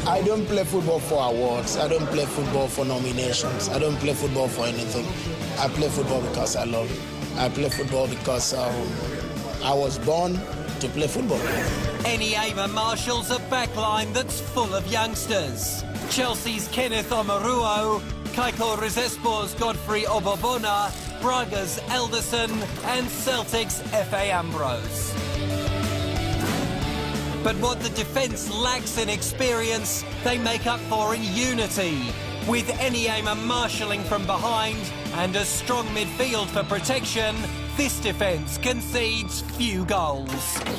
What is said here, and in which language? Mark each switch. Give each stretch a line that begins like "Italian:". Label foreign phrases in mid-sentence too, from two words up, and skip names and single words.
English: I don't play football for awards. I don't play football for nominations. I don't play football for anything. I play football because I love it. I play football because I was born to play football. Eniema marshals a backline that's full of youngsters. Chelsea's Kenneth Omaruo, Kaiko Rizespor's Godfrey Obobona, Braga's Elderson and Celtic's F.A. Ambrose. But what the defence lacks in experience, they make up for in unity. With Eniema marshalling from behind and a strong midfield for protection, this defence concedes few goals.